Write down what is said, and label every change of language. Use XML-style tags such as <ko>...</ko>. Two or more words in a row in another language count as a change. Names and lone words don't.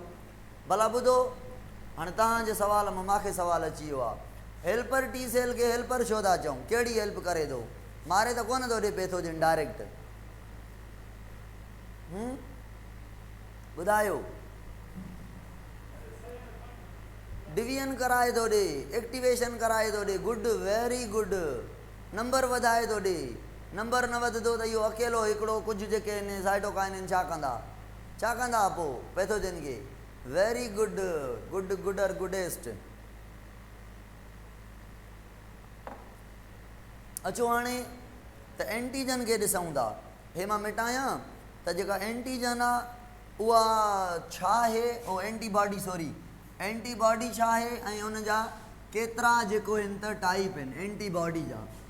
<sd>भला ॿुधो, हाणे तव्हांजे सवाल मां मूंखे सवाल अची वियो आहे,</sd> <en>helper T cell</en> <sd>खे हेल्पर छो था चऊं? कहिड़ी हेल्प करे थो? मारे त कोन थो ॾिए</sd> <en>pathogen direct.</en> <sd>ॿुधायो, डिवीजन कराए थो ॾे, एक्टिवेशन कराए थो ॾे,</sd> <en>good, very good,</en> <sd>नंबर वधाए थो ॾे। नंबर न वधंदो त इहो अकेलो हिकिड़ो कुझु जेके आहिनि साइटोकाइन आहिनि छा कंदा? छा कंदा पोइ पैथोजिन खे?</sd> <en>very good, good, gooder, goodest.</en> <sd>अचो हाणे त एंटीजन खे ॾिसूं था। हे मां मिटायां त जेका एंटीजन आहे उहा छा आहे, ओ एंटीबॉडी,</sd> <en>sorry antibody</en> <sd>छा आहे ऐं उन जा केतिरा जेको आहिनि त टाइप आहिनि एंटीबॉडी जा।</sd>